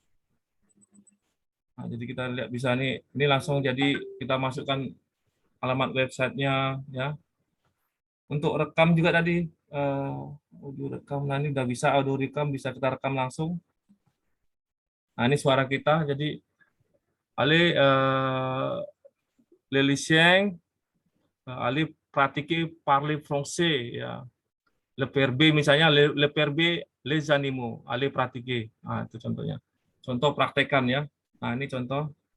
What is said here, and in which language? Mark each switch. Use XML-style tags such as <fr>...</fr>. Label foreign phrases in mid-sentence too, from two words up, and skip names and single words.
<id>Nah, jadi kita lihat bisa nih, ini langsung jadi kita masukkan alamat websitenya ya. Untuk rekam juga tadi audio rekam, nah ini udah bisa audio rekam, bisa kita rekam langsung. Nah ini suara kita, jadi</id> <fr>allez les lycéens, allez pratiquer parler français</fr> <id>ya.</id> <fr>Le verbe misalnya le verbe les animaux, allez pratiquer.</fr> <id>Nah itu contohnya. Contoh praktekan ya. Nah ini contoh.</id>